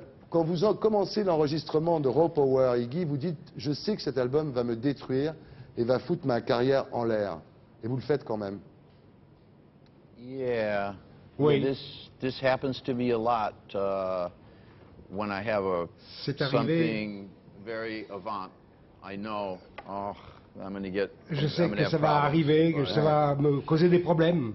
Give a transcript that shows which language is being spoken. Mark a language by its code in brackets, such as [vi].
[fr] Quand vous commencez l'enregistrement de Raw Power, Iggy, vous dites, je sais que cet album va me détruire et va foutre ma carrière en l'air. Et vous le faites quand même. [en] Yeah. [fr] Oui. [en] This happens to me a lot when I have something very avant. I know, I'm going to get. [fr] Je sais que ça va arriver, que ça va me causer des problèmes.